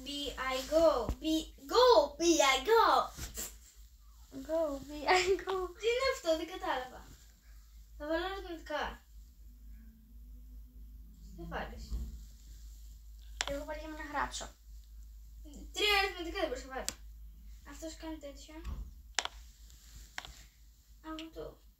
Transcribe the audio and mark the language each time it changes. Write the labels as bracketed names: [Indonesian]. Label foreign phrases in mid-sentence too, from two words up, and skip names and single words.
[English] I go. Go, I go. Go, I go. [Greek] Τι είναι αυτό, δεν κατάλαβα. Θα βάλω ερωτηματικά. Τι θα βάλεις? Εγώ βαριέμαι να γράψω. 3 αριθματικά δεν μπορείς να βάλεις. Αυτός κάνει τέτοιο. Αυτό.